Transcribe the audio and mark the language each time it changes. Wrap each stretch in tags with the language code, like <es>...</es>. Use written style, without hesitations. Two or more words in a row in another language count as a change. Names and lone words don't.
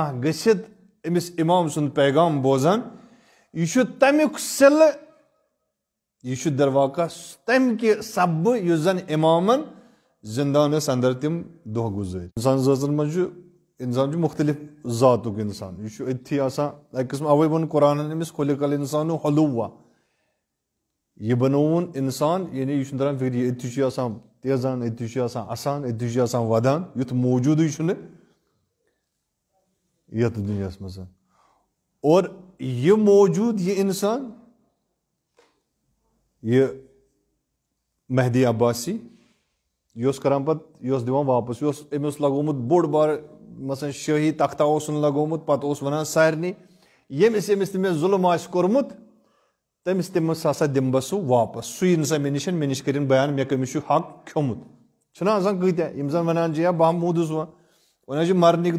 <ks>گٔژھِتھ أمِس اِمام سُنٛد پیغام بوزان یہِ چھُ تمیُک صِلہٕ یہِ چھُ درواقع تمہِ کہِ سببہٕ یُس زن اِمامن زندانس انٛدر تِم دۄہ گُزٲرۍ انسان زٲژن منٛز چھُ انسان چھُ مختلف ذاتُک انسان یہِ چھُ أتھی آسان اکہِ قٕسمہٕ اوے ووٚن قرآنن أمِس</ks> <ar>خُلِق الانسانُ حلوٗوا</ar> <ks>یہِ بنووُن انسان یعنی یہِ چھُنہٕ تران فِکرِ أتھی چھُ آسان تیزان أتھی چھُ آسان اسان أتھی چھُ آسان ودان یُتھ موجوٗدٕے چھُنہٕ یتھ دُنیاہس منٛز اور یہِ موجوٗد یہِ انسان یہِ مہدی عباسی یہِ اوس کران پتہٕ یہِ اوس دِوان واپس یہِ اوس أمۍ اوس لگومُت بوٚڑ بارٕ مثلاً شٲہی تختہ اوسُن لگومُت پتہٕ اوس ونان سارنٕے ییٚمِس ییٚمِس تہِ مےٚ ظُلم آسہِ کوٚرمُت تٔمِس ہسا دِمہٕ بہٕ سُہ واپس سُہ یی نہٕ سا مےٚ نِش کٔرِنۍ بیان مےٚ کٔمِس چھُ حق کھیوٚمُت چھُنہ آسان کۭتیاہ یِم زن ونان چھِ یا بہٕ موٗدُس وۄنۍ حظ چھُ مرنٕکۍ</ks>